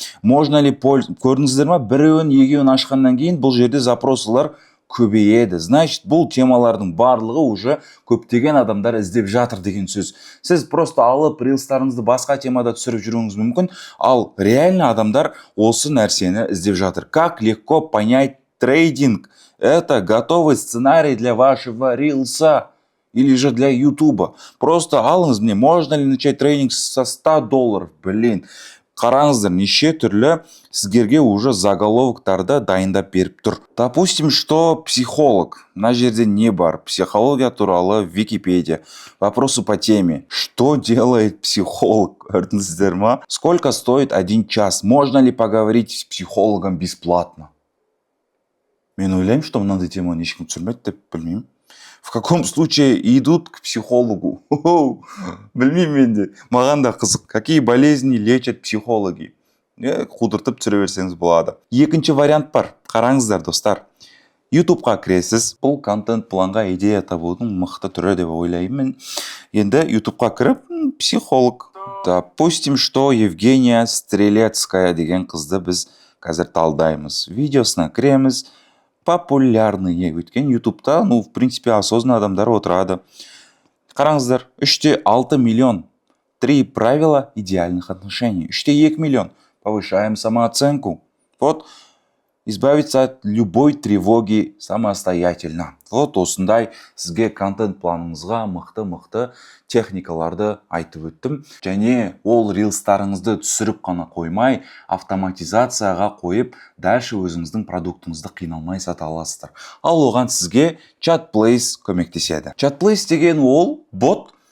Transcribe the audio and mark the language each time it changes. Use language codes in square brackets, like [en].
[ru] Можно ли [kk] көрдіңіздер ма? Біреуін егеуін ашқаннан кейін бұл жерде запросылар көбейеді. Значит, бұл темалардың барлығы уже көптеген адамдар іздеп жатыр деген сөз. Сіз просто алып рилстарыңызды басқа темада түсіріп жүруіңіз мүмкін, ал реально адамдар осы нәрсені іздеп жатыр. [ru] Как легко понять трейдинг? Это готовый сценарий для вашего рилса или же для ютуба. Просто [kk] алыңыз, [ru] мне можно ли начать трейдинг со $100? Блин. [kk] Қараңыздар, неше түрлі сіздерге уже заголовоктарды дайындап беріп тұр. [ru] Допустим, что психолог. [kk] Мына жерде не бар? [ru] Психология [kk] туралы [ru] Википедия. Вопросы по теме. Что делает психолог? [kk] Көрдіңіздер ма? [ru] Сколько стоит 1 час? Можно ли поговорить с психологом бесплатно? [kk] Мен ойлаймын, [ru] что [kk] мынандай теманы ешкім түсірмейді деп білмеймін. [ru] В каком случае идут к психологу? [kk] Білмеймін менде. Маған да қызық. [ru] Какие болезни лечат психологи? [kk] Қудыртып түсіре берсеңіз болады. Екінші вариант бар. Қараңыздар, достар. ютубқа кіресіз. Бұл контент планға идея табудың мықты түрі деп ойлаймын. Енді ютубқа кіріп, психолог. [ru] Допустим, что [kk] Евгения Стрелецкая деген қызды біз қазір талдаймыз. Видеосына кіреміз. Популярный өткен ютубта, [ru] в принципе, осознанно [kk] адамдар отырады. Қараңыздар, 3,6 миллион. [ru] 3 правила идеальных отношений. 3,2 миллион. Повышаем самооценку. Вот, избавиться от любой тревоги самостоятельно. [kk] Вот осындай сізге контент планыңызға мықты техникаларды айтып өттім. Және ол рилстарыңызды түсіріп қана қоймай, автоматизацияға қойып, дальше өзіңіздің продуктыңызды қиналмай сата аласыздар. Ал оған сізге ChatPlace көмектеседі. ChatPlace деген ол бот.